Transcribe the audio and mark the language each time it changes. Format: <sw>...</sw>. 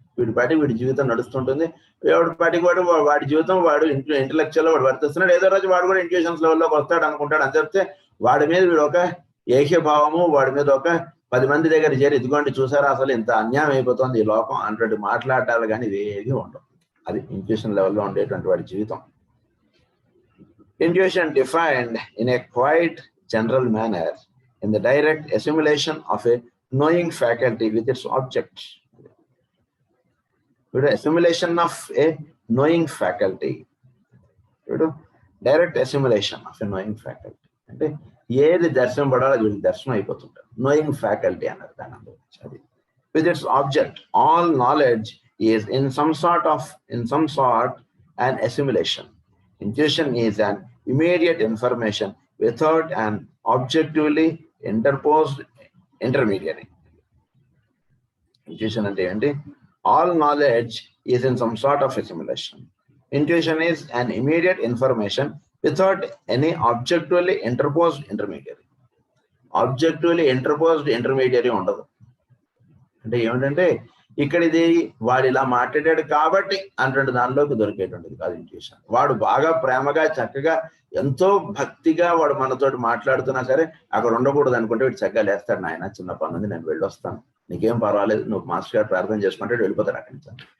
<te>వీడి పాటికి వీడి జీవితం నడుస్తుంటుంది. ఎవడి పాటికి వాడి జీవితం వాడు ఇంటలెక్చువల్ వాడు వర్తిస్తున్నాడు. ఏదో రోజు వాడు కూడా ఇంట్యూషన్స్ లెవెల్లోకి వస్తాడు అనుకుంటాడు. అని చెప్తే వాడి మీద వీడు ఒక ఏకీభావము, వాడి మీద ఒక 10 మంది దగ్గర చేరి ఇదిగోండి చూసారా అసలు ఇంత అన్యాయం అయిపోతుంది ఈ లోకం అన్నటువంటి మాట్లాడాలి, కానీ ఇవేవి ఉండవు. అది ఇంట్యూషన్ లెవెల్లో ఉండేటువంటి వాడి జీవితం.</te> <en>Intuition defined in a quite general manner in the direct assimilation of a knowing faculty with its object. Assimilation of a knowing faculty. Direct assimilation of a knowing faculty.</en> <te>అంటే ఏది దర్శనం పడాలో అది వీళ్ళకి దర్శనం అయిపోతుంటారు.</te> <en>knowing faculty</en> <te>అన్నారు దాని అది.</te> <en>With its object, all knowledge is in some sort an assimilation. Intuition is an immediate information without an objectively interposed intermediary.</en> <te>Intuition అంటే ఏంటి?</te> <en>All knowledge is in some sort of assimilation. Intuition is an immediate information without any objectively interposed intermediary. Objectively interposed intermediary</en> <te>ఉండదు. అంటే ఏమిటంటే ఇక్కడ ఇది వాడు ఇలా మాట్లాడాడు కాబట్టి అటువంటి దానిలోకి దొరికేటువంటిది కాదు ఇంట్యూషన్. వాడు బాగా ప్రేమగా చక్కగా ఎంతో భక్తిగా వాడు మనతోటి మాట్లాడుతున్నా సరే అక్కడ ఉండకూడదు అనుకుంటే వీడు చక్కగా లేస్తాడు, నాయన చిన్న పని ఉంది నేను వెళ్ళొస్తాను, నీకేం పర్వాలేదు, నువ్వు మాస్టర్ గారు ప్రార్థన చేసుకుంటే వెళ్ళిపోతాడు అక్కడి నుంచి.</te>